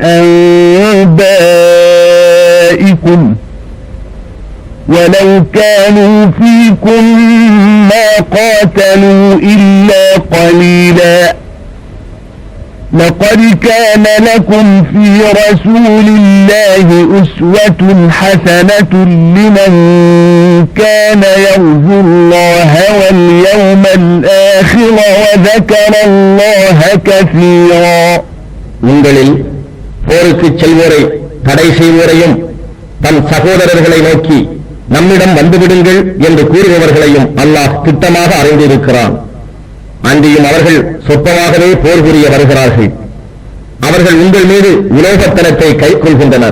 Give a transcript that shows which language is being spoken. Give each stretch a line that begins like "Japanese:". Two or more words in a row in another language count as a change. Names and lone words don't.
Arabic: أنبائكم ولو كانوا فيكم ما قاتلوا إلا قليلا لقد كان لكم في رسول الله أسوة حسنة لمن كان يرجو الله واليوم الآخر وذكر الله كثيرا.
Tamil: உங்களில் போருக்கு செல்வோரை தடை செய்வோரையும் தன் சகோதரர்களை நோக்கி நம்மிடம் வந்துவிடுங்கள் என்று கூறுபவர்களையும் அல்லாஹ் திட்டமாக அறிந்திருக்கிறான். அன்றியும் அவர்கள் சொற்பமாகவே போர் புரிய வருகிறார்கள். அவர்கள் உங்கள் மீது உலோகத்தனத்தை கைக்கொள்கின்றனர்.